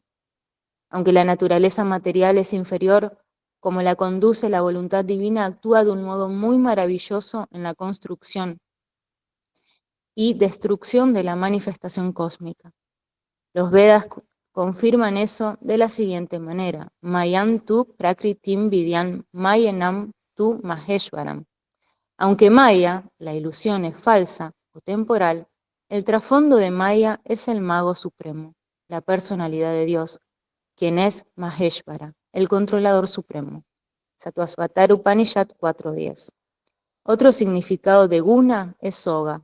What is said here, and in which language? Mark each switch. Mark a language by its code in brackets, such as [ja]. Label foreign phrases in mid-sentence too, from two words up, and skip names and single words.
[es] Aunque la naturaleza material es inferior, como la conduce la voluntad divina, actúa de un modo muy maravilloso en la construcción y destrucción de la manifestación cósmica. Los Vedas confirman eso de la siguiente manera: [sa] मायां तु प्रकृतिं विद्यान् मायिनं तु महेश्वरम्. [es] Aunque Maya, la ilusión, es falsa o temporal, el trasfondo de Maya es el mago supremo, la personalidad de Dios, quien es Maheshvara, el controlador supremo. Satvasvatara Upanishad 4.10. Otro significado de guna es soga.